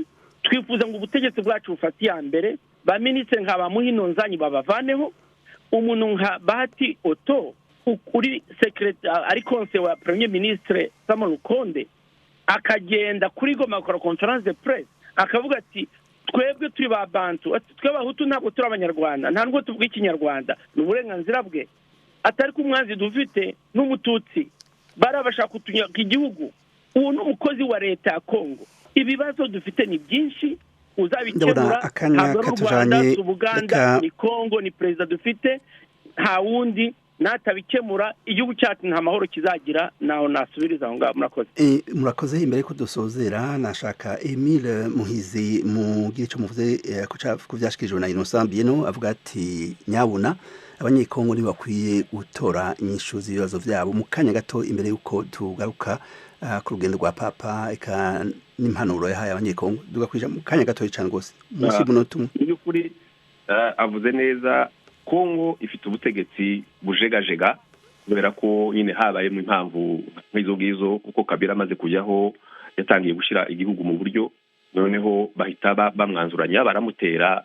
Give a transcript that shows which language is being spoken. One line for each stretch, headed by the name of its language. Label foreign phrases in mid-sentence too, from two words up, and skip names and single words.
Kinyarwanda: Twifuza ngo ubutegetsi bwacu bufate ya mbere, ba ministre nkaba Muhino Nzanyi babavaneho, umuntu nka Bahati Oto uri secretary ari conseil wa
French: premier ministre
Kinyarwanda: Samuel Lukonde akagenda kuri Goma akora
French: conference de presse
Kinyarwanda: akavuga ati twebwe turi ba Bantu, ati tw'abahutu ntabwo turi abanyarwanda, nta nubwo tuvuga ikinyarwanda, n'uburenganzira bwe, atari ku mwanzi dufite n'umututsi barabashaka kutunyaka igihugu. Uwo n'umukozi wa leta ya Kongo. Ibibazo dufite ni byinshi uzabikemura. Ntabwo ari Rwanda, Uganda, ni Kongo, ni perezida dufite, nta wundi. Natabikemura igihugu cyacu nta mahoro kizagira. Naho nasubiriza aho ngaho. Murakoze. Murakoze.
Rundi: Imbere ko dusozera nashaka Emile Muhizi mu gice muvuze ku byashikijwe na Innocent Bieno avuga ati nyabuna abanyekongo ni bakwiye gutora inyishu z'ibibazo byabo. Mu kanya gato imbere yuko tugaruka ku rugendo rwa papa eka n'impanuro yahaye abanyekongo dugakwija mu kanya gato cyane rwose munsi y'umunota umwe.
Kinyarwanda: By'ukuri avuze neza. Kongo ifite ubutegetsi bujegajega kubera ko nyine habaye mu impamvu nk'izo ngizo kuko Kabila amaze kujyaho yatangiye gushyira igihugu mu buryo, noneho bahita bamwanzuranya baramutera.